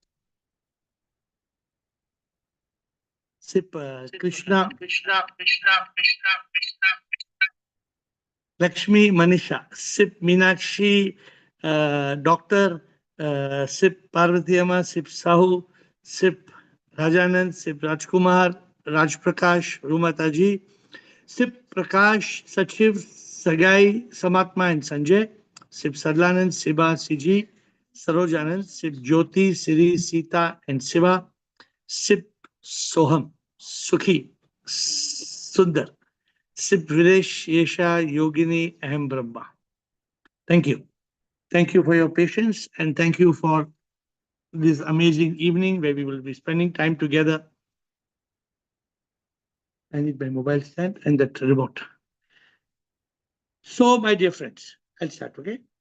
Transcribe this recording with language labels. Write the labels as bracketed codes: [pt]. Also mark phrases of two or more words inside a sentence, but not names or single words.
[en] Sip Krishna, Lakshmi Manisha, Sip Meenakshi, Doctor, Sip Parvatiyama, Sip Sahu, Sip Rajanand, Sip Rajkumar, Raj Prakash, Rumataji, Sip Prakash, Sachiv, Sagai, Samatma and Sanjay, Sip Sadlanand, Siba, Siji, Sarojanand, Sip Jyoti, Siri, Sita and Siva, Sip Soham, Sukhi, Sundar, Sip Videsh, Yesha, Yogini, Aham Brahma. Thank you. Thank you for your patience and thank you for this amazing evening where we will be spending time together. I need my mobile stand and that remote. So, my dear friends, I'll start, okay?